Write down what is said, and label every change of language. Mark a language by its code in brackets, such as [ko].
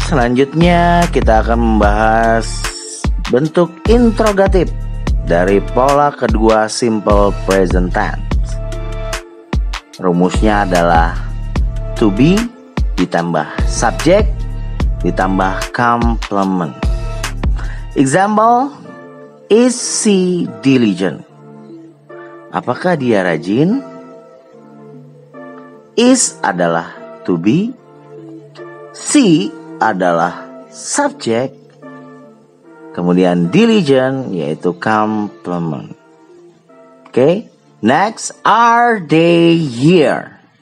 [id] Selanjutnya kita akan membahas bentuk interrogatif dari pola kedua simple present tense. Rumusnya adalah to be ditambah subject ditambah complement. [en] Example, is she diligent? [id] Apakah dia rajin? Is adalah to be, she adalah subject, kemudian diligent yaitu complement. [en] Okay, next, are they here?